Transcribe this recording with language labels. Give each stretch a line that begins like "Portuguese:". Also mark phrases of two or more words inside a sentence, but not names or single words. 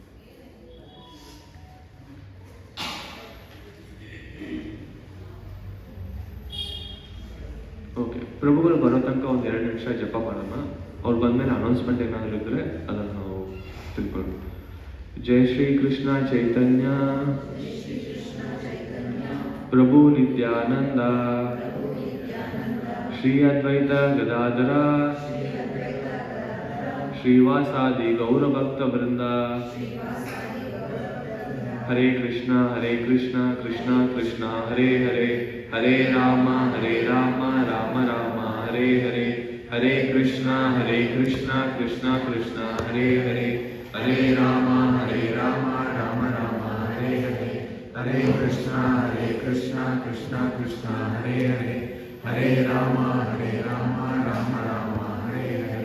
Kannada: ಓಕೆ, ಪ್ರಭುಗಳು ಬರೋ ತನಕ ಒಂದು 2 ನಿಮಿಷ ಜಪ ಮಾಡೋಣ. ಅವ್ರು ಬಂದಮೇಲೆ ಅನೌನ್ಸ್ಮೆಂಟ್ ಏನಾದರೂ ಇದ್ದರೆ ಅದನ್ನು ನಾವು ತಿಳ್ಕೊಳ್ಳೋಣ.
Sanskrit: ಜೈ ಶ್ರೀ ಕೃಷ್ಣ ಚೈತನ್ಯ ಪ್ರಭು ನಿತ್ಯಾನಂದ ಶ್ರೀ ಅದ್ವೈತ ಗದಾಧರ ಶ್ರೀವಾಸಾದಿ ಗೌರಭಕ್ತ ವೃಂದ. ಹರೇ ಕೃಷ್ಣ ಕೃಷ್ಣ ಕೃಷ್ಣ ಹರೇ ಹರೇ, ಹರೇ ರಾಮ ರಾಮ ರಾಮ ಹರೇ ಹರೇ, ಹರೇ ಕೃಷ್ಣ ಕೃಷ್ಣ ಕೃಷ್ಣ ಹರೇ ಹರೇ, ಹರೇ ರಾಮ ರಾಮ ರಾಮ ಹರೇ ಹರೇ, ಹರೇ ಕೃಷ್ಣ ಕೃಷ್ಣ ಕೃಷ್ಣ ಹರೇ ಹರೇ, ಹರೇ ರಾಮ ರಾಮ ರಾಮ ಹರೇ ಹರೇ.